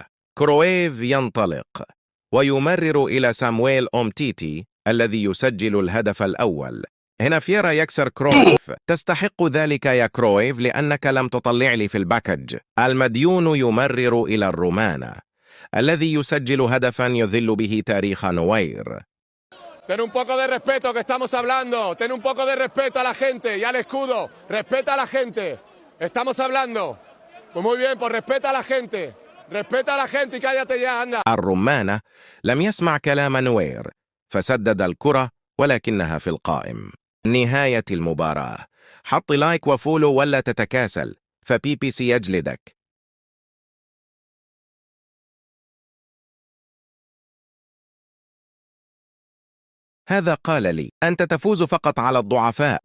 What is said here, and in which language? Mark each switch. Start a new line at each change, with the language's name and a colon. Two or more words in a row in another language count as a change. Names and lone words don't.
Arabic: كرويف ينطلق ويمرر إلى سامويل أومتيتي الذي يسجل الهدف الأول. هنا فييرا يكسر كرويف. تستحق ذلك يا كرويف لأنك لم تطلع لي في الباكج. المديون يمرر إلى الرومانة الذي يسجل هدفا يذل به تاريخ نوير.
Spanish: Ten un poco de respeto que estamos hablando. Ten un poco de respeto a la gente y al escudo. Respeta a la gente. Estamos hablando. Pues muy bien, pues respeta a la gente. Respeta a la gente y cállate ya, anda.
Arabic: الرمانة لم يسمع كلام نوير فسدد الكرة ولكنها في القائم. نهاية المباراة. حط لايك وفولو ولا تتكاسل، فبيبي سيجلدك. هذا قال لي: أنت تفوز فقط على الضعفاء.